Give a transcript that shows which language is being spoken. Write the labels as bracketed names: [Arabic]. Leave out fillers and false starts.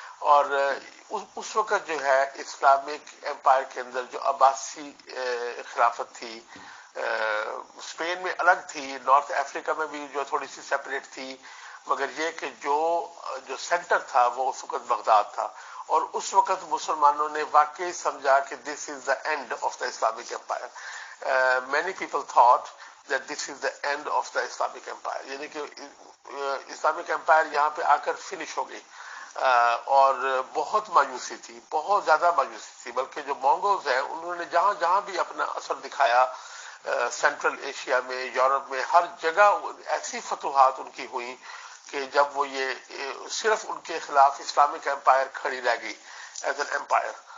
[Urdu] اور اس وقت جو ہے اسلامک امپائر کے اندر جو عباسی خلافت تھی اسپین میں الگ تھی, نارتھ افریقہ میں بھی جو تھوڑی سی سیپریٹ تھی, مگر یہ کہ جو سینٹر تھا وہ اس وقت بغداد تھا. اور اس وقت مسلمانوں نے واقعی سمجھا کہ [English] This is the end of the Islamic empire. many people thought that this is the end of the Islamic Empire, [Urdu] یعنی کہ اسلامک امپائر یہاں پہ آ کر فنش ہو گئی. اور بہت مایوسی تھی, بہت زیادہ مایوسی تھی. بلکہ جو مونگولز ہیں انہوں نے جہاں جہاں بھی اپنا اثر دکھایا, سینٹرل ایشیا میں, یورپ میں, ہر جگہ ایسی فتوحات ان کی ہوئی کہ جب وہ یہ صرف ان کے خلاف اسلامک امپائر کھڑی رہ گئی [English] As an empire.